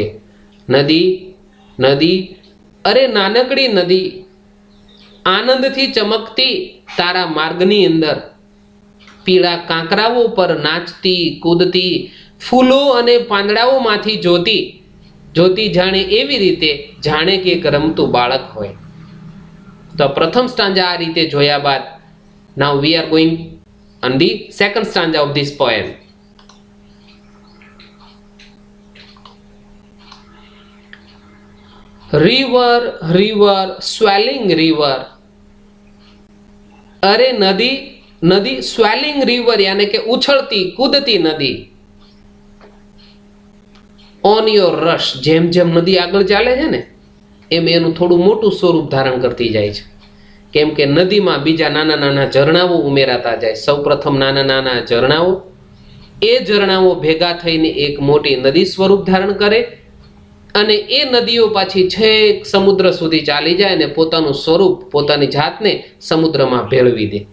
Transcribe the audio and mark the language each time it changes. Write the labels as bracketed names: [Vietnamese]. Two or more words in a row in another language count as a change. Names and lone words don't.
[Gujarati] નદી, નદી, અરે નાનકડી નદી, આનંદથી ચમકતી તારા માર્ગની અંદર, પીળા કાંકરાઓ પર નાચતી કૂદતી ફૂલો અને પાંદડાઓમાંથી જોતી જાણે એવી રીતે જાણે કે એક રમતું બાળક હોય. તો પ્રથમ સ્ટાન્જા આ રીતે જોયા બાદ [English] now we are going on the second stanza of this poem. River, river, swelling river. [Hindi] अरे नदी, नदी, [English] swelling river [Hindi] यानी के उछलती कूदती नदी. [English] On your rush, [Gujarati] જેમ જેમ નદી આગળ ચાલે છે ને એમ એનું થોડું મોટું સ્વરૂપ ધારણ કરતી જાય છે. કેમ કે નદીમાં બીજા નાના નાના ઝરણાઓ ઉમેરાતા જાય. સૌપ્રથમ નાના નાના ઝરણાઓ, એ ઝરણાઓ ભેગા થઈને એક મોટી નદી સ્વરૂપ ધારણ કરે અને એ નદીઓ પાછી છેક સમુદ્ર સુધી ચાલી જાય અને પોતાનું સ્વરૂપ, પોતાની જાતને સમુદ્રમાં ભેળવી દે.